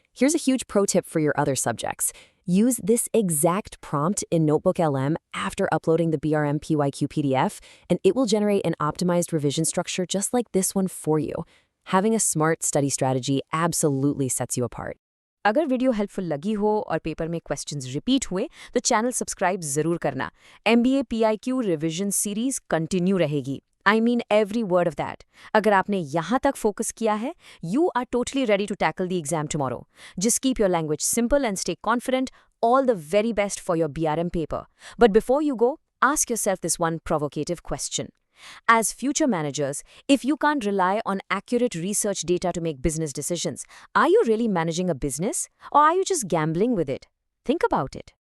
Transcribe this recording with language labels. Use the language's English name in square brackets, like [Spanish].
[English] Here's a huge pro tip for your other subjects. Use this exact prompt in Notebook LM after uploading the BRM PYQ PDF, and it will generate an optimized revision structure just like this one for you. Having a smart study strategy absolutely sets you apart. [Hindi] अगर video helpful लगी हो और paper में questions repeat हुए तो channel subscribe जरूर करना. MBA PIQ revision series continue रहेगी. [English] I mean every word of that. [Hindi] अगर आपने यहाँ तक फोकस किया है, [English] you are totally ready to tackle the exam tomorrow. Just keep your language simple and stay confident. All the very best for your BRM paper. But before you go, ask yourself this one provocative question. As future managers, if you can't rely on accurate research data to make business decisions, are you really managing a business or are you just gambling with it? Think about it.